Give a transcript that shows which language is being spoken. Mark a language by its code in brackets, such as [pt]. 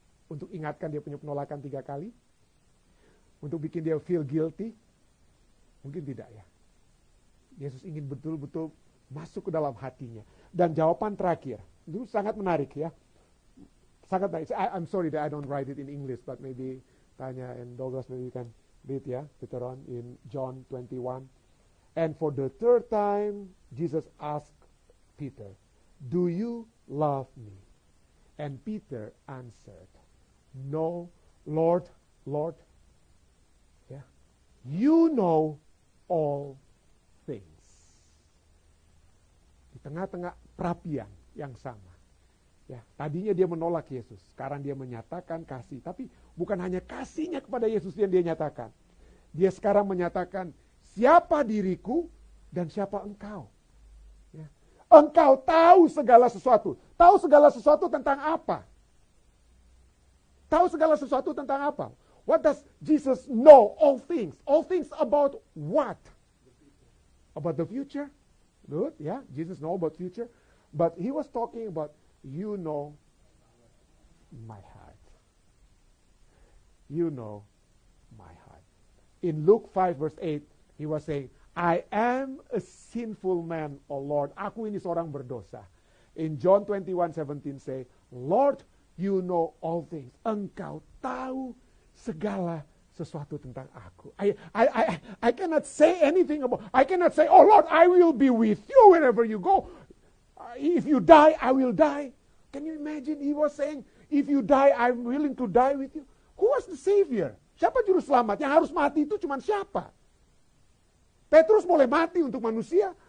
[id] Untuk ingatkan dia punya penolakan 3 kali? Untuk bikin dia [en] feel guilty? [id] Mungkin tidak ya. Yesus ingin betul-betul masuk ke dalam hatinya. Dan jawaban terakhir, itu sangat menarik ya. Sangat menarik. [en] I'm sorry that I don't write it in English, but maybe Tanya and Douglas maybe you can read ya, later on in John 21. And for the 3rd time, Jesus asked Peter, do you love me? And Peter answered, no, Lord, yeah, you know all things. [id] Di tengah-tengah perapian yang sama. Ya, tadinya dia menolak Yesus, sekarang dia menyatakan kasih. Tapi bukan hanya kasihnya kepada Yesus yang dia nyatakan. Dia sekarang menyatakan, siapa diriku dan siapa engkau? Engkau tahu segala sesuatu. Tahu segala sesuatu tentang apa? Tahu segala sesuatu tentang apa? [en] What does Jesus know? All things. All things about what? About the future. Good, yeah. Jesus know about future. But he was talking about, you know my heart. You know my heart. In Luke 5 verse 8, he was saying, I am a sinful man, O Lord. [id] Aku ini seorang berdosa. [en] In John 21:17 say, Lord, you know all things. [id] Engkau tahu segala sesuatu tentang aku. [en] I cannot say anything about, I cannot say, oh Lord, I will be with you wherever you go. If you die, I will die. Can you imagine? He was saying, if you die, I'm willing to die with you. Who was the Savior? [id] Siapa juru selamat? Yang harus mati itu cuma siapa? Petrus boleh mati untuk manusia?